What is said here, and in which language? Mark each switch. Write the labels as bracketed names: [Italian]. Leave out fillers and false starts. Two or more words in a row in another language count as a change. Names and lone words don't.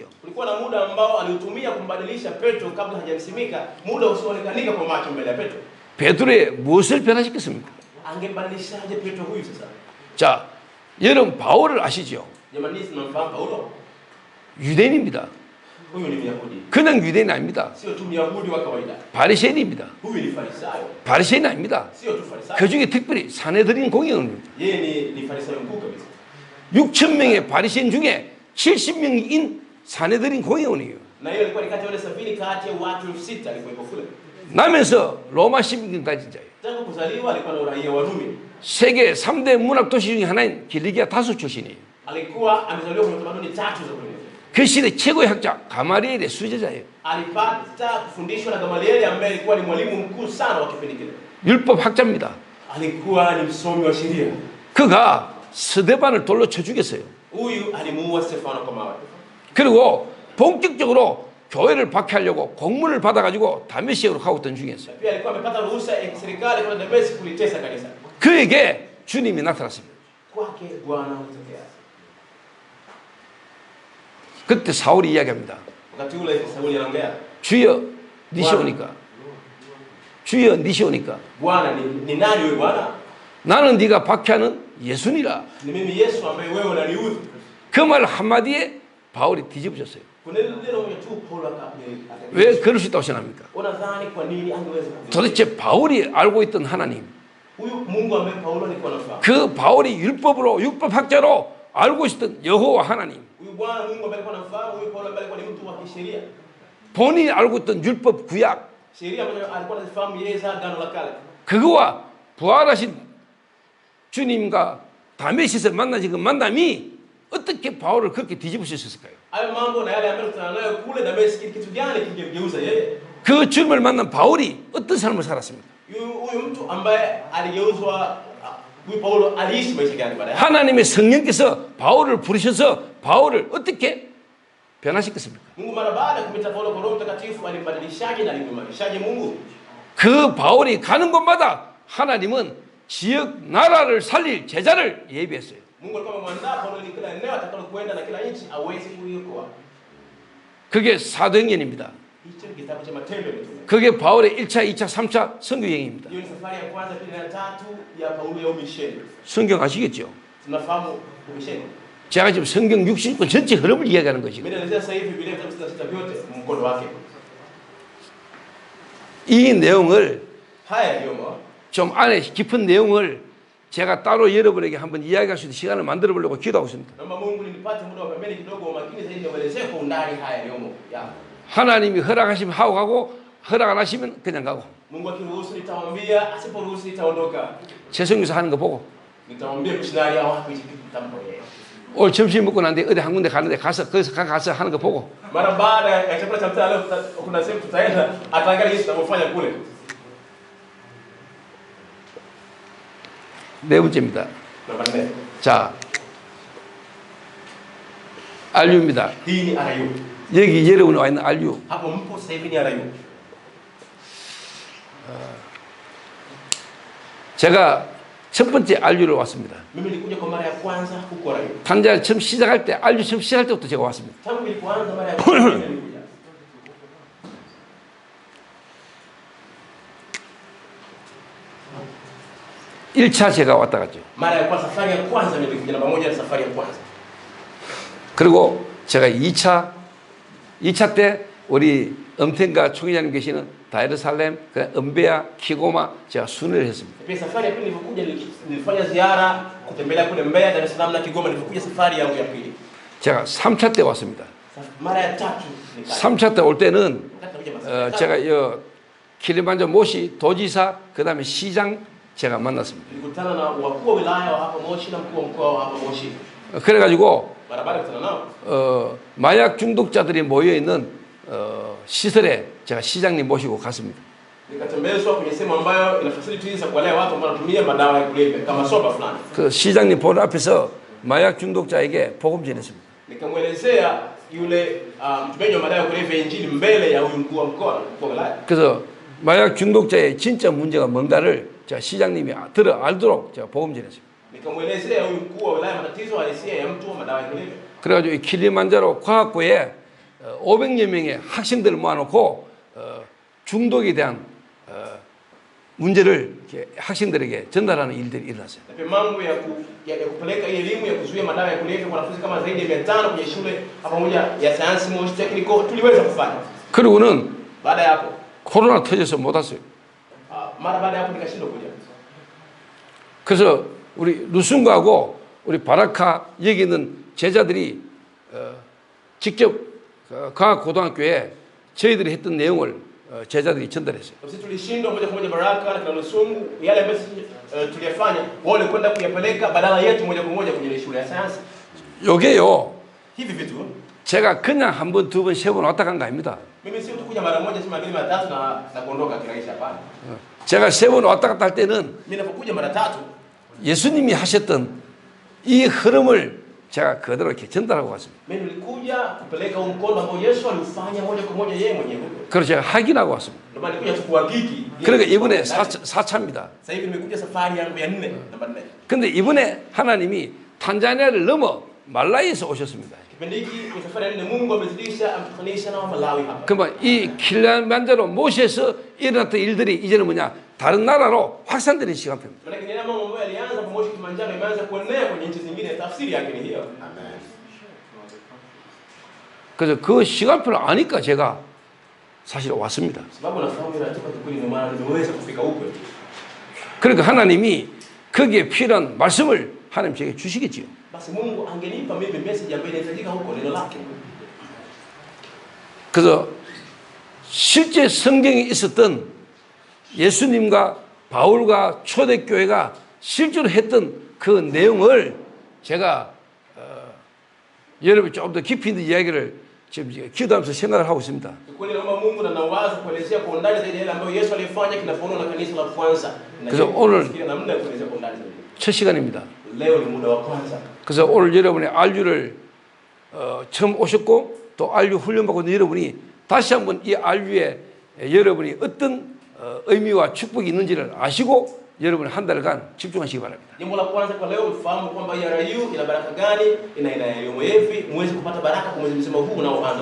[Swahili] Kulikuwa na muda ambao aliutumia kumbadilisha Petro kabla hajamsimika, muda usioonekanika kwa macho mbele ya Petro. [Korean] 베드로의 무엇을 변화시켰습니까? [Swahili] Angebadilishaje Petro huyu sasa? [Korean] 자, 여러분 바울을 아시죠? [Swahili] Jamani, tunamfahamu Paulo? [Korean] 유대인입니다. [Swahili] Huyu ni Myahudi. [Korean] 그냥 유대인 아닙니다. [Swahili] Sio tu Myahudi wa kawaida. [Korean] 바리새인입니다. [Swahili] Huyu ni Farisayo. [Korean] 바리새인 아닙니다. [Swahili] Sio tu Farisayo. [Korean] 그 중에 특별히 사내들인 공의원입니다. [Swahili] Yeye ni Farisayo mkuu kabisa. [Korean] 6천 명의 바리새인 중에 70명인 사내들인 공의원이에요. [Swahili] Na hiyo ilikuwa ni kati ya wale 70 kati ya watu 6,000 alikuwa kule. [Korean] 나면서 로마 시민까지 자요. [Swahili] Tangu kuzaliwa alikuwa na uraia wa Rumi. [Korean] 세계 3대 문학 도시 중에 하나인 길리기아 타수 출신이에요. [Swahili] Alikuwa amezaliwa kwenye tamaduni tatu za dunia. [Korean] 그 시대 최고의 학자 가마리엘의 수제자예요. [Swahili] Alipata kufundishwa na Gamalieli ambaye alikuwa ni mwalimu mkuu sana wa kipindi kile. [Korean] 율법 학자입니다. [Swahili] Alikuwa ni msomi wa sheria. [Korean] 그가 스데반을 돌로 쳐 죽였어요. [Swahili] Huyu alimuua Stefano kwa mawe. [Korean] 그리고 본격적으로 교회를 박해하려고 공문을 받아가지고 다메섹으로 가고 있던 중이었어요. [Swahili] Pia alikuwa amepata ruhusa ya serikali kwenda Dameski kulitesa kanisa. [Korean] 그에게 주님이 나타났습니다. [Swahili] Kwake Bwana alitokea. [Korean] 그때 사울이 이야기합니다. [Swahili] Wakati ule Sauli anaongea, [Korean] 주여 니시 오니까. 주여 니시 오니까. [Swahili] Bwana ni nani wewe Bwana? [Korean] 나는 네가 박해하는 예수니라. [Swahili] Ni mimi Yesu ambaye wewe unaniudhi. [Korean] 그 말 한마디에 바울이 뒤집어졌어요. [Swahili] Kuna neno moja tu Paulo [Korean] 왜 그럴 수 있다고 생각합니까? [Swahili] unadhani kwa nini angeweza kujua? [Korean] 도대체 바울이 알고 있던 하나님, [Swahili] Huyu Mungu ambaye Paulo alikuwa anafahamu. [Korean] 그 바울이 율법학자로 알고 있었던 여호와 하나님, [Swahili] Huyu Bwana Mungu ambaye alikuwa anafahamu, huyu Paulo ambaye alikuwa ni mtu wa kisheria. [Korean] 본인이 알고 있던 율법 구약, [Swahili] Sheria ambayo alikuwa anafahamu yeye za Agano la Kale. [Korean] 그거와 부활하신 주님과 다메섹에서 만나신 그 만남이 어떻게 바울을 그렇게 뒤집을 수 있었을까요? [Swahili] Hayo mambo na yale ambayo tunakutana nayo kule Dameski, kitu gani kingemgeuza yeye? [Korean] 그 주님을 만난 바울이 어떤 삶을 살았습니까? [Swahili] Huyu mtu ambaye aligeuzwa, huyu Paulo aliishi maisha gani baadaye? [Korean] 하나님의 성령께서 바울을 부르셔서 바울을 어떻게 변화시켰습니까? [Swahili] Mungu mara baada ya kumita Paulo kwa Roho Mtakatifu alimbadilishaje na alimwimarishaje Mungu? [Korean] 그 바울이 가는 곳마다 하나님은 지역 나라를 살릴 제자를 예비했어요. [Swahili] Mungu alikuwa amemwandaa Paulo ili kila eneo atakalokwenda na kila nchi aweze kuiokoa. [Korean] 그게 사도행전입니다. [Swahili] Hicho ni kitabu cha Matendo ya Mitume. [Korean] 그게 바울의 1차, 2차, 3차 선교 여행입니다. [Swahili] Hiyo ni safari ya kwanza, pili na tatu ya Paulo ya umisheni. [Korean] 성경 아시겠죠? [Swahili] Tunafahamu umisheni. [Korean] 제가 지금 성경 60권 전체 흐름을 이야기하는 것이고 [Swahili] Mimi naelezea sasa hivi Biblia vitabu 66 vyote mkondo wake. [Korean] 이 내용을 [Swahili] Haya yaliyomo [Korean] 좀 안에 깊은 내용을 제가 따로 여러분에게 한번 이야기할 수 있는 시간을 만들어 보려고 기도하고 있습니다. [Swahili] naomba Mungu nipate muda wa pembeni kidogo wa makini zaidi niwaelezee kwa undani haya yaliyomo. Ya. [Korean] 하나님이 허락하시면 하고 가고 허락 안 하시면 그냥 가고 [Swahili] Mungu akiruhusu nitawaambia, asiporuhusu nitaondoka. [Korean] 최성교사 하는 거 보고 [Swahili] Nitawaambia missionary hao hapo hichi kitu tambo yeye. [Korean] 오늘 점심 먹고 난 뒤에 어디 한 군데 가는데 가서 거기서 가서 하는 거 보고 [Swahili] Mara baada ya chakula cha mchana leo kuna sehemu tutaenda, ataangalia jinsi tunavyofanya kule. [Korean] 네 번째입니다. [Swahili] Namba 4. [Korean] 자, RU입니다. [Swahili] Hii ni RU. [Korean] 여기 여러분이 와 있는 RU. [Swahili] Hapo mpo sasa hivi ni RU. [Korean] 제가 첫 번째 RU를 왔습니다. [Swahili] Mimi nilikuja kwa mara ya kwanza huko RU. [Korean] 단자를 처음 시작할 때 RU 처음 시작할 때부터 제가 왔습니다. [Swahili] Tangu nilipoanza mara ya kwanza nilikuja. [Korean] 일차 제가 왔다 갔죠. [Swahili] Mara ya kwanza, safari ya kwanza nilikuja, namba moja safari ya kwanza. [Korean] 그리고 제가 2차 때 우리 엄텐가 총회장님 계시는 다이르살렘, 그 은베아, 키고마 제가 순회를 했습니다. [Swahili] Pia safari ya pili nilipokuja nilifanya ziara kutembelea kule Mbeya, Dar es Salaam na Kigoma. Nilipokuja safari yangu ya pili. [Korean] 제가 3차 때 왔습니다. [Swahili] Mara ya tatu nikaja. [Korean] 3차 때 올 때는 [Swahili] Nikaja [Korean] 제가 킬리만자로 모시 도지사 그다음에 시장 제가 만났습니다. [Swahili] nilikutana na wakuu wa wilaya wa hapa Moshi na mkuu wa mkoa wa hapa Moshi. [Korean] 그래가지고 [Swahili] Barabara kutana nao. [Korean] 마약 중독자들이 모여 있는 시설에 제가 시장님 모시고 갔습니다. [Swahili] Nikatembezwa kwenye sehemu ambayo ina facilities za kuwalea watu ambao wanatumia madawa ya kulevya kama soba fulani. [Korean] 그 시장님 본 앞에서 마약 중독자에게 복음 전했습니다. [Swahili] Nikamwelezea yule mtumiaji wa madawa ya kulevya injili mbele ya huyu mkuu wa mkoa wa wilaya. [Korean] 그래서 마약 중독자의 진짜 문제가 뭔가를 제가 시장님이 알도록 제가 복음 전했습니다. [Swahili] Nikamwelezea huyu mkuu wa wilaya matatizo halisia ya mtu wa madawa ya kulevya. [Korean] 그래가지고 이 킬리만자로 과학고에 500여 명의 학생들을 모아놓고 중독에 대한 문제를 학생들에게 전달하는 일들이 일어났어요. [Swahili] Mambo ya kupeleka elimu ya kuzuia madawa ya kulevya kwa wanafunzi kama zaidi ya 500 kwenye shule pamoja ya sayansi Moshi Technical tuliweza kufanya. [Korean] 그리고는 [Swahili] baada ya hapo [Korean] 코로나 터져서 못 왔어요. [Swahili] mara baada ya hapo nikashindwa kuja. [Korean] 그래서 우리 루순가하고 우리 바라카 여기 있는 제자들이 직접 과학고등학교에 저희들이 했던 내용을 제자들이 전달했어요. [Swahili] Sisi tulishindwa moja kwa moja Baraka na Lusungu yale ambayo tuliyafanya wale kwenda kuyapeleka badala yetu moja kwa moja kwenye shule ya sayansi. [Korean] 요게요. [Swahili] Hivi vitu [Korean] 제가 그냥 한 번, 두 번, 세 번 왔다 간 거 아닙니다. [Swahili] mimi si kuja mara moja sema mbili mara tatu na kuondoka kirahisi hapana. [Korean] 제가 세 번 왔다 갔다 할 때는 [Swahili] Mimi napokuja mara tatu [Korean] 예수님이 하셨던 이 흐름을 제가 그대로 이렇게 전달하고 왔습니다. [Swahili] mimi nilikuja kupeleka mkono ambao Yesu alifanya moja kwa moja yeye mwenyewe. [Korean] 그래서 제가 확인하고 왔습니다. [Swahili] Ndio maana nilikuja kuhakiki. [Korean] 그러니까 이번에 4차입니다. [Swahili] Sasa hivi nimekuja safari yangu ya 4 namba 4. [Korean] 근데 이번에 하나님이 탄자니아를 넘어 말라위에서 오셨습니다. [Swahili] Kipindi hiki ni safari ya 4 Mungu amezidisha amtukanisha na Malawi hapa. [Korean] 그러면 이 킬리만자로 모시에서 일어났던 일들이 이제는 뭐냐? 다른 나라로 확산되는 시간표입니다. [Swahili] Maana ni mambo ambayo yalianza pamoja Kilimanjaro imeanza kuenea kwenye nchi zingine tafsiri yake ni hiyo. [Korean] 그래서 그 시간표를 아니까 제가 사실 왔습니다. [Swahili] Sababu nafahamu ratiba tukuli ndio maana nimeweza kufika huko. [Korean] 그러니까 하나님이 거기에 필요한 말씀을 하나님 제게 주시겠지요. [Swahili] Basi Mungu angenipa mimi message ambayo inahitajika huko neno lake. [Korean] 그래서 실제 성경에 있었던 예수님과 바울과 초대교회가 실제로 했던 그 내용을 제가 여러분 조금 더 깊이 있는 이야기를 지금 기도하면서 생각을 하고 있습니다. [Swahili] Kweli naomba Mungu na nawaza kuelezea kwa undani zaidi yale ambayo Yesu alifanya kinapoona na kanisa la kwanza. [Korean] 그래서 오늘 [Swahili] namna ya kuelezea kwa undani zaidi. [Korean] 첫 시간입니다. [Swahili] Leo ni muda wa kwanza. [Korean] 그래서 오늘 여러분의 RU를 처음 오셨고 또 RU 훈련받고 있는 여러분이 다시 한번 이 RU에 여러분이 어떤 의미와 축복이 있는지를 아시고 여러분 한 달간 집중하시기 바랍니다. [Swahili] Jambo la kwanza kwa leo mfahamu kwamba RU ina baraka gani, ina elimu yepi, muweze kupata baraka kwa mwezi mzima huu unaoanza.